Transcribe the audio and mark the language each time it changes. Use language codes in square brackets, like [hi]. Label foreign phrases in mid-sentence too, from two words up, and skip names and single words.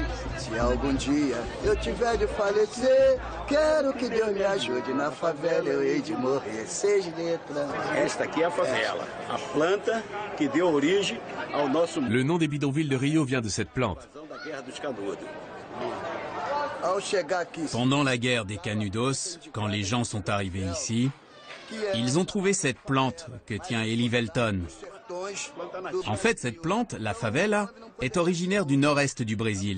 [pt] Se algum dia eu tiver de falecer, quero que Deus me ajude. Na favela eu hei de morrer. 6 letras. Esta aqui é a favela, a planta que deu origem ao nosso... [fr] Le nom des bidonvilles de Rio vient de cette plante. Pendant la guerre des Canudos, quand les gens sont arrivés ici, ils ont trouvé cette plante que tient Eli Velton. En fait, cette plante, la favela, est originaire du nord-est du Brésil.